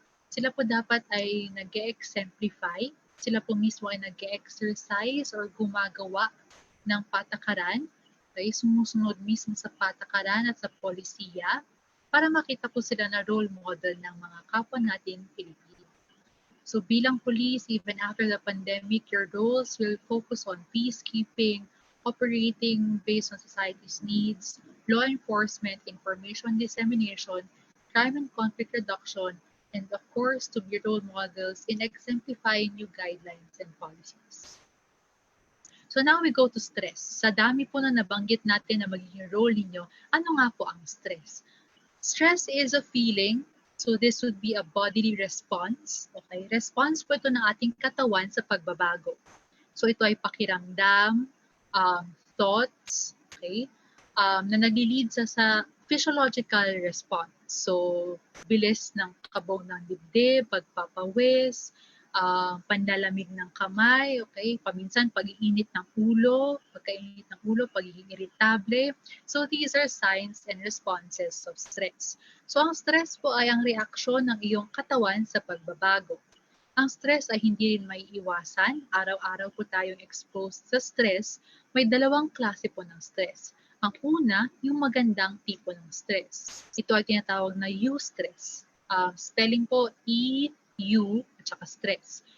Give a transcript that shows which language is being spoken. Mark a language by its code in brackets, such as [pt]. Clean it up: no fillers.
[tl] Sila po dapat ay nag-exemplify, sila po mismo ay nag-exercise or gumagawa ng patakaran, okay, sumusunod mismo sa patakaran at sa polisiya para makita po sila na [en] role model [tl] ng mga kapwa natin Pilipino. So bilang [en] police, even after the pandemic, your roles will focus on peacekeeping, operating based on society's needs, law enforcement, information dissemination, crime and conflict reduction, and of course, to be role models in exemplifying new guidelines and policies. So now we go to stress. [tl] Sa dami po na nabanggit natin na magiging role ninyo, ano nga po ang stress? [en] Stress is a feeling, so this would be a bodily response. Okay? [tl] Response po ito ng ating katawan sa pagbabago. So ito ay pakiramdam, [en] thoughts, okay? [tl] Na nag-lead sa [en] physiological response. [tl] So bilis ng kabog ng dibdib, pagpapawis, panlalamig ng kamay, okay? Paminsan pag-iinit ng ulo, pagkainit ng ulo, pagiging irritable. [en] So these are signs and responses of stress. [tl] So ang stress po ay ang reaksyon ng iyong katawan sa pagbabago. Ang stress ay hindi rin may iwasan. Araw-araw po tayong exposed sa stress. May dalawang klase po ng stress. Ang una, yung magandang tipo ng stress. Ito ay tinatawag na eustress. Spelling po E-U at saka stress.